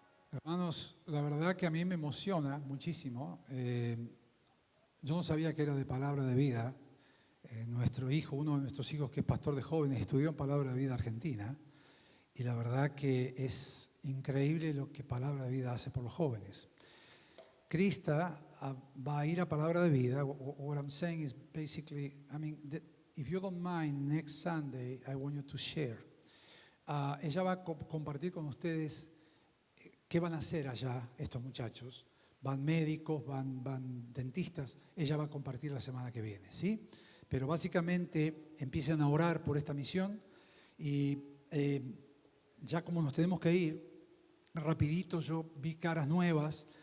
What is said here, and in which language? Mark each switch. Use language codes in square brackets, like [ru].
[es] Hermanos, la verdad que a mí me emociona muchísimo. Yo no sabía que era de Palabra de Vida. Nuestro hijo, uno de nuestros hijos que es pastor de jóvenes, estudió en Palabra de Vida Argentina. Y la verdad que es increíble lo que Palabra de Vida hace por los jóvenes. Krista va a ir a Palabra de Vida. [en] What I'm saying is basically, if you don't mind, next Sunday, I want you to share. [es] Ella va a compartir con ustedes qué van a hacer allá estos muchachos. Van médicos, van dentistas. Ella va a compartir la semana que viene, ¿sí? Pero básicamente empiezan a orar por esta misión y ya como nos tenemos que ir, rapidito yo vi caras nuevas.